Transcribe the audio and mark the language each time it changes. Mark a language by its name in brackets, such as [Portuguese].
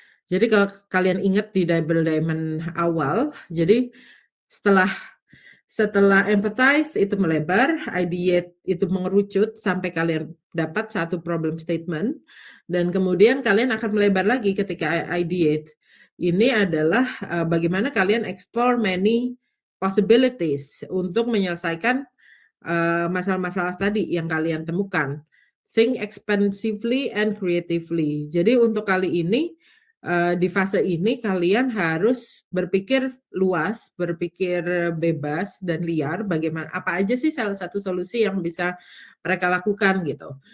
[Indonesian] Jadi kalau kalian ingat di double diamond awal, jadi setelah empathize itu melebar, ideate itu mengerucut sampai kalian dapat satu problem statement, dan kemudian kalian akan melebar lagi ketika ideate. Ini adalah bagaimana kalian [English] explore many possibilities [Indonesian] untuk menyelesaikan masalah-masalah tadi yang kalian temukan. [English] Think expansively and creatively. [Indonesian] Jadi untuk kali ini di fase ini kalian harus berpikir luas, berpikir bebas dan liar. Bagaimana apa aja sih salah satu solusi yang bisa mereka lakukan gitu.